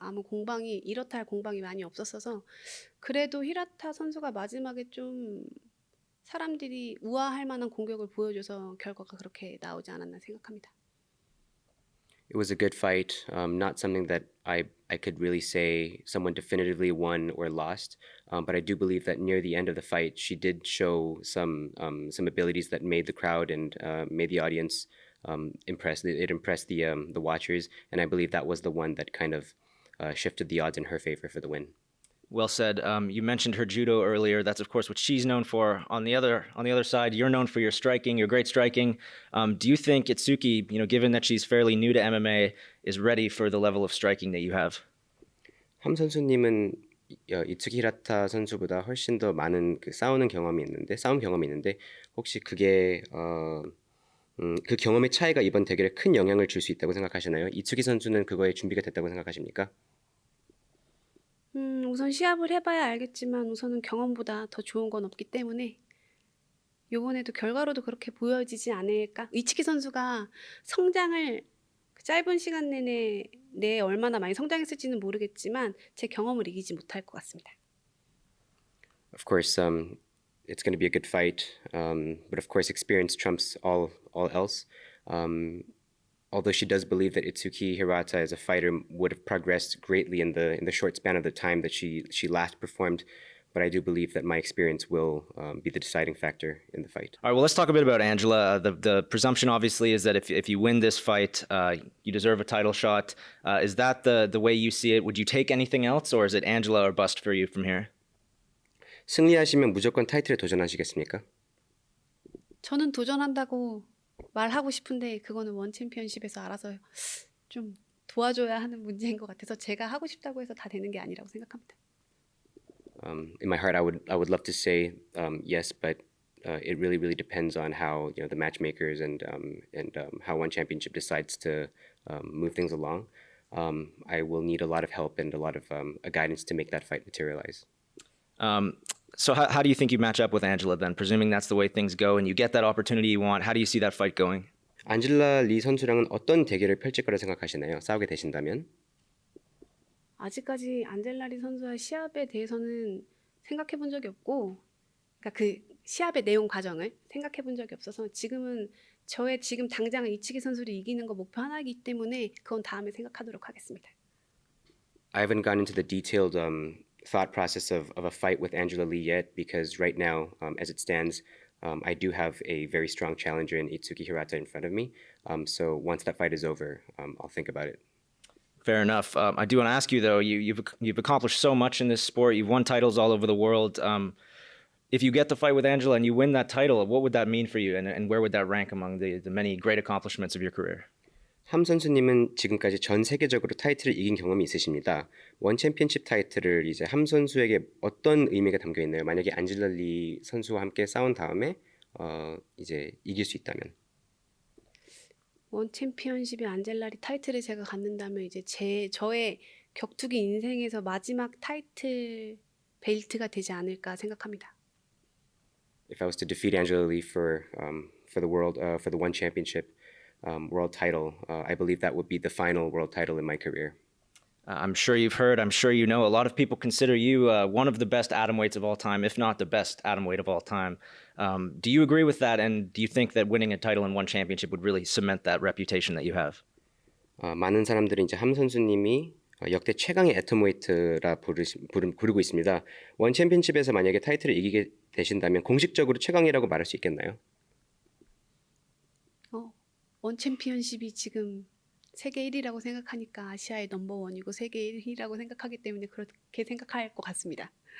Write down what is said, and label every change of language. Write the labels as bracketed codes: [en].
[ko] 아무 이렇다 할 공방이 많이 없었어서, 그래도 히라타 선수가 마지막에 좀 사람들이 우아할 만한 공격을 보여줘서 결과가 그렇게 나오지 않았나 생각합니다. [en] It was a good fight, not something that I could really say someone definitively won or lost, but I do believe that near the end of the fight, she did show some abilities that made the crowd and made the audience impressed. It impressed the watchers, and I believe that was the one that kind of shifted the odds in her favor for the win. Well said. You mentioned her judo earlier. That's of course what she's known for. On the other side, you're known for your striking, your great striking. Do you think Itsuki, given that she's fairly new to MMA, is ready for the level of striking that you have? [ko] 함 선수님은 이츠키 히라타 선수보다 훨씬 더 많은 싸움 경험이 있는데 혹시 그게 그 경험의 차이가 이번 대결에 큰 영향을 줄 수 있다고 생각하시나요? 이츠키 선수는 그거에 준비가 됐다고 생각하십니까? 우선 시합을 해봐야 알겠지만 우선은 경험보다 더 좋은 건 없기 때문에 이번에도 결과로도 그렇게 보여지지 않을까? 이츠키 선수가 성장을 짧은 시간 내에 얼마나 많이 성장했을지는 모르겠지만 제 경험을 이기지 못할 것 같습니다. [en] Of course, it's going to be a good fight, but of course, experience trumps all else. Although she does believe that Itsuki Hirata as a fighter would have progressed greatly in the short span of the time that she last performed, but I do believe that my experience will be the deciding factor in the fight. All right, well, let's talk a bit about Angela. The presumption obviously is that if you win this fight, you deserve a title shot. Is that the way you see it? Would you take anything else, or is it Angela or bust for you from here? [ko] 승리하시면 무조건 타이틀에 도전하시겠습니까? 저는 도전한다고 말하고 싶은데 그거는 원 챔피언십에서 알아서 좀 도와줘야 하는 문제인 것 같아서 제가 하고 싶다고 해서 다 되는 게 아니라고 생각합니다. [en] In my heart, I would love to say yes, but it really depends on how the matchmakers and how one championship decides to move things along. I will need a lot of help and a lot of guidance to make that fight materialize. So how do you think you match up with Angela then? Presuming that's the way things go and you get that opportunity you want, how do you see that fight going? [ko] 안젤라 리 선수랑은 어떤 대결을 펼칠 거라 생각하시나요? 싸우게 되신다면? 아직까지 안젤라리 선수와 시합에 대해서는 생각해 본 적이 없고, 그러니까 그 시합의 내용 과정을 생각해 본 적이 없어서 지금은 저의 지금 당장 이치기 선수를 이기는 거 목표 하나이기 때문에 그건 다음에 생각하도록 하겠습니다. [en] I haven't gone into the detailed thought process of a fight with Angela Lee yet because right now, as it stands, I do have a very strong challenger in Itsuki Hirata in front of me. So once that fight is over, I'll think about it. Fair enough. I do want to ask you though. You've accomplished so much in this sport. You've won titles all over the world. If you get the fight with Angela and you win that title, what would that mean for you, and where would that rank among the many great accomplishments of your career? [ko] 함 선수님은 지금까지 전 세계적으로 타이틀을 이긴 경험이 있으십니다. 원 챔피언십 타이틀을 이제 함 선수에게 어떤 의미가 담겨 있나요? 만약에 안젤라 리 선수와 함께 싸운 다음에 이제 이길 수 있다면. 원 챔피언십의 안젤라리 타이틀을 제가 갖는다면 이제 저의 격투기 인생에서 마지막 타이틀 벨트가 되지 않을까 생각합니다. [en] If I was to defeat Angela Lee for the world for the one championship world title, I believe that would be the final world title in my career. I'm sure you've heard, I'm sure you know, a lot of people consider you one of the best atomweights of all time, if not the best atomweight of all time. Do you agree with that, and do you think that winning a title in one championship would really cement that reputation that you have? [ko] 많은 사람들이 이제 함 선수님이 역대 최강의 애톰웨이트라 부르고 있습니다. 원 챔피언십에서 만약에 타이틀을 이기게 되신다면 공식적으로 최강이라고 말할 수 있겠나요? 원 챔피언십이 지금 세계 1위라고 생각하니까 아시아의 넘버원이고 세계 1위라고 생각하기 때문에 그렇게 생각할 것 같습니다.